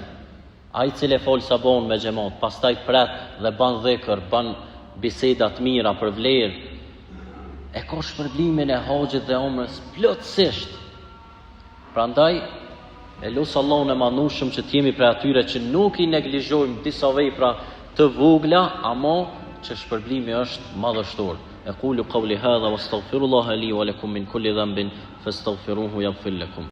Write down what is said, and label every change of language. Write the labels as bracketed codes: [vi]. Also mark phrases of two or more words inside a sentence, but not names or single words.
[sq] Ai cili fol sabahun me xhamat, pastaj pret dhe ban dhikr, ban biseda të mira për vlerë, e ka shpërblimin e haxhit dhe umrës plotësisht. Prandaj e lutë Allahun e madhnushëm që t'jemi prej atyre që nuk I neglizhojmë disa vepra të vogla, ama që shpërblimi është madhështor. [ar] أقول قولي هذا وأستغفر الله لي ولكم من كل ذنب فاستغفروه يغفر لكم.